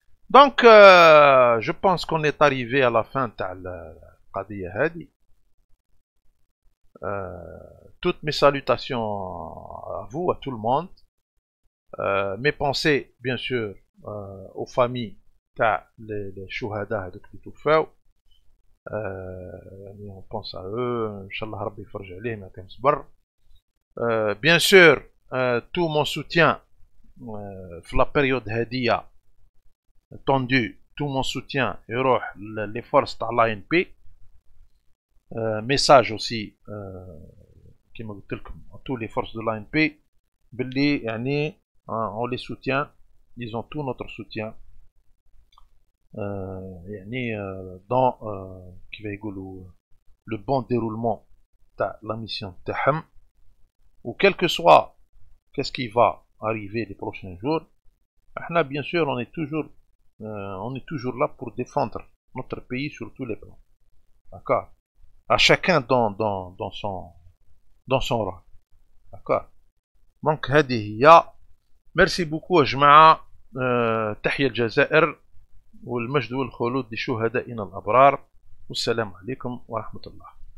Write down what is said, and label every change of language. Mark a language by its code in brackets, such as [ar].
[fr] Donc, je pense qu'on est arrivé à la fin de la القضية هذه. Toutes mes salutations à vous, à tout le monde. Mes pensées, bien sûr, aux familles تاع les شهداء [ar] هذوك اللي توفاو. يعني [fr] on pense à eux, [ar] إن شاء الله ربي يفرج عليهم يعطيهم صبر. [fr] Bien sûr, tout mon soutien في la période هادية tendue, tout mon soutien يروح les forces تاع l'ANP. Message aussi [ar] كما قلت لكم [fr] à tous les forces de l'ANP باللي يعني on les soutient, ils ont tout notre soutien. يعني dans [ar] كيف يقولوا [fr] le bon déroulement تاع la mission تاعهم. Ou quel que soit qu'est-ce qui va arriver les prochains jours, احنا bien sûr on est toujours là pour défendre notre pays sur tous les plans. D'accord? À chacun dans son rôle. D'accord? [ar] Donc هذه هي. [fr] Merci beaucoup [ar] يا جماعة. تحية الجزائر والمجد والخلود لشهدائنا الأبرار. والسلام عليكم ورحمة الله.